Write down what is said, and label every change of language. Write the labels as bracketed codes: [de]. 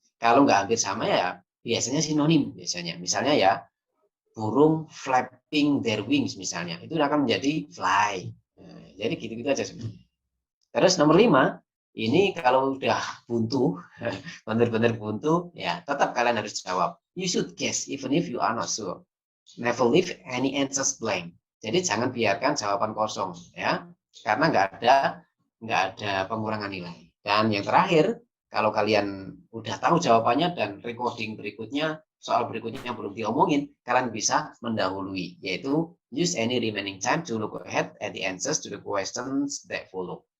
[id] Kalau nggak hampir sama ya biasanya sinonim biasanya misalnya ya burung [en] flapping their wings [id] misalnya itu akan menjadi fly. Jadi gitu-gitu aja sebenarnya. Terus nomor 5 ini kalau udah buntu benar-benar buntu ya tetap kalian harus jawab. [en] You should guess even if you are not sure. Never leave any answers blank. [id] Jadi jangan biarkan jawaban kosong ya karena nggak ada pengurangan nilai. Dan yang terakhir, kalau kalian udah tahu jawabannya dan recording berikutnya, soal berikutnya belum diomongin, kalian bisa mendahului, yaitu [en] use any remaining time to look ahead at the answers to the questions that follow.